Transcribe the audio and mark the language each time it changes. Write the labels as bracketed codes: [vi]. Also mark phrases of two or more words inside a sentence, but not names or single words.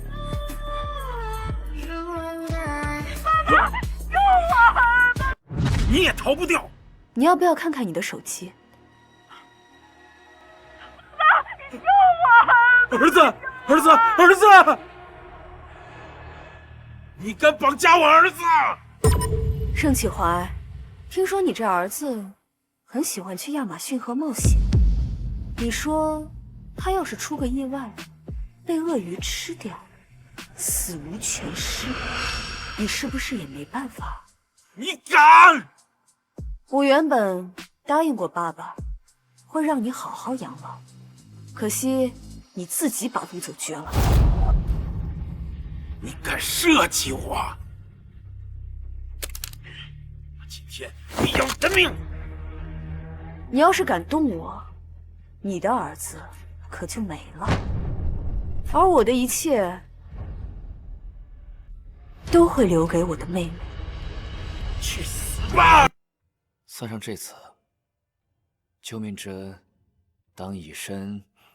[zh] 爸爸，救我！你也逃不掉。你要不要看看你的手机？爸，你救我！儿子，儿子，儿子！你敢绑架我兒子？盛啟懷，聽說你這兒子很喜歡去亞馬遜河冒險。你說他要是出個意外，被鱷魚吃掉，死無全屍，你是不是也沒辦法？你敢！我原本答應過爸爸，會讓你好好養老，可惜你自己把路走絕了。你敢設計我？你要真命！你要是敢动我，你的儿子可就没了，而我的一切都会留给我的妹妹。去死吧！算上这次，救命之恩，当以身。